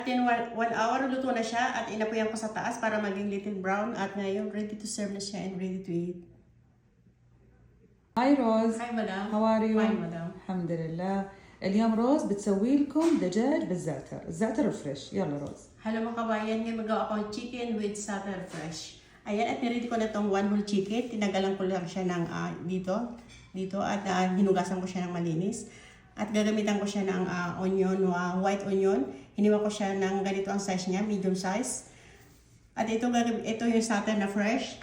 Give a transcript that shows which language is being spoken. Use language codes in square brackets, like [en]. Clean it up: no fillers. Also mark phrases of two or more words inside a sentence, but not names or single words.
[en] In 1 hour, [tl] luto na siya at inapuyan ko sa taas para maging [en] little brown [tl] at ngayon [en] ready to serve [tl] na siya [en] and ready to eat. [ar] هاي روز. [en] Hi madam. How are you? Fine madam. [ar] الحمد لله. اليوم روز بتسوي لكم دجاج بالزعتر، الزعتر الفريش. يلا روز. [tl] Hello mga kabayan, ngayon magawa akong [en] chicken with satay fresh. [tl] Ayan, at niready ko na itong 1 [en] whole chicken. [tl] Tinagalan ko lang siya ng dito at hinugasan ko siya ng malinis. At gagamitan ko siya ng onion, [en] white onion. [tl] Hiniwa ko siya ng ganito ang size niya, [en] medium size. [tl] At ito yung satay na fresh.